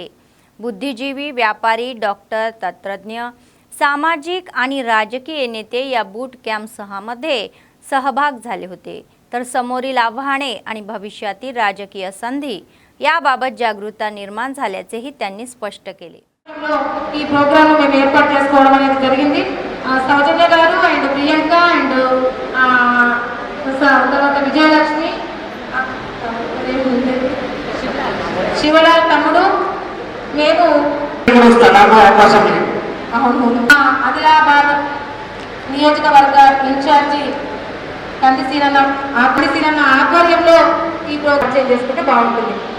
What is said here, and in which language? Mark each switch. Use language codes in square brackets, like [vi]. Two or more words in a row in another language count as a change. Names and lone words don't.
[mr] बुद्धिजीवी, व्यापारी, डॉक्टर, तंत्रज्ञ, सामाजिक आणि राजकीय नेते या [en] boot camp [mr] 6 मध्ये सहभाग झाले होते. तर समोरील आव्हाने आणि भविष्यातील राजकीय संधी याबाबत जागरूकता निर्माण झाल्याचेही त्यांनी स्पष्ट केले. [te] ఈ ప్రోగ్రామ్ మేము ఏర్పాటు చేసుకోవడం అనేది జరిగింది. సౌజన్య గారు అండ్ ప్రియాంక అండ్ తర్వాత విజయలక్ష్మి, శివలాల్ తమ్ముడు, మేము ఆదిలాబాద్ నియోజకవర్గ ఇన్ఛార్జి కందిసీనన్న ఆధ్వర్యంలో ఈ ప్రోగ్రామ్ చేసుకుంటే బాగుంటుంది.